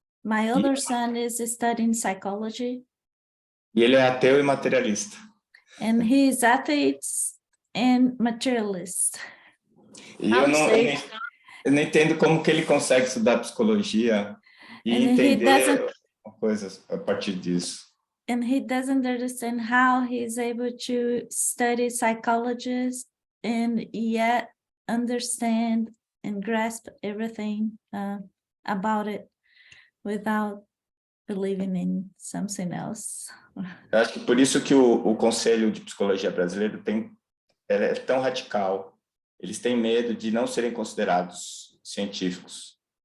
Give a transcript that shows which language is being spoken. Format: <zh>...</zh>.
<en>My older son is studying psychology.</en> <pt>E ele é ateu e materialista.</pt> <en>And he is atheist and materialist.</en> <pt>E eu não entendo como que ele consegue estudar psicologia e entender coisas a partir disso.</pt> <en>And he doesn't understand how he's able to study psychology and yet understand and grasp everything about it without believing in something else.</en> <pt>Eu acho que por isso que o Conselho de Psicologia Brasileiro é tão radical. Eles têm medo de não serem considerados científicos.</pt>